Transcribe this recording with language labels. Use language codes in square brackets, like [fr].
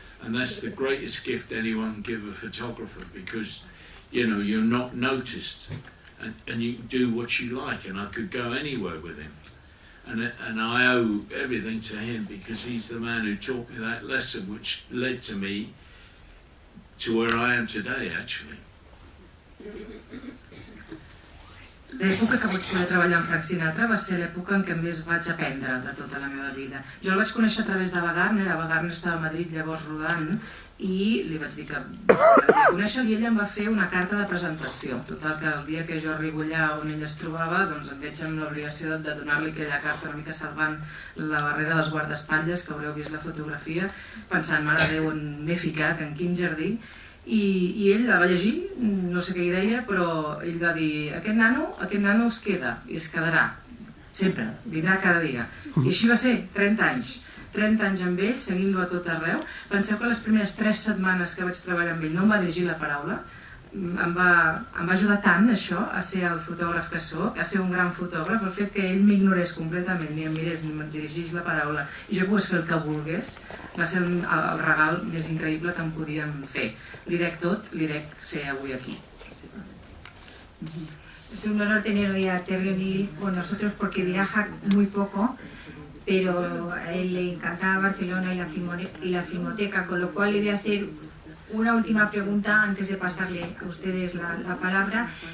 [en] And that's the greatest gift anyone can give a photographer, because, you know, you're not noticed, and you can do what you like, and I could go anywhere with him. And I owe everything to him, because he's the man who taught me that lesson, which led to me to where I am today, actually. [ca] L'època que vaig poder treballar amb Frank Sinatra va ser l'època en què més vaig aprendre de tota la meva vida. Jo el vaig conèixer a través de Wagner estava a Madrid llavors rodant, i li vaig dir que m'agradaria conèixer-lo, i ell em va fer una carta de presentació. Total, que el dia que jo arribo allà on ell es trobava, doncs em veig amb l'obligació de donar-li aquella carta una mica salvant la barrera dels guardaespatlles, que haureu vist la fotografia, pensant, mare de Déu, on m'he ficat, en quin jardí. I ell la va llegir, no sé què hi deia, però ell va dir, aquest nano es queda, i es quedarà, sempre, vindrà cada dia. I així va ser, 30 anys amb ell, seguint-lo a tot arreu. Penseu que les primeres 3 setmanes que vaig treballar amb ell no em va dirigir la paraula. Em va ajudar tant, això, a ser el fotògraf que sóc, a ser un gran fotògraf. El fet que ell m'ignorés completament, ni em mirés, ni em dirigís la paraula, i jo pogués fer el que volgués, va ser el regal més increïble que em podíem fer. Li dec tot, li dec ser avui aquí. [es] Es un honor tener hoy a Terry O'Neill con nosotros, porque viaja muy poco, pero a él le encantaba Barcelona y la Filmoteca, con lo cual le voy a hacer una última pregunta antes de pasarle a ustedes la palabra.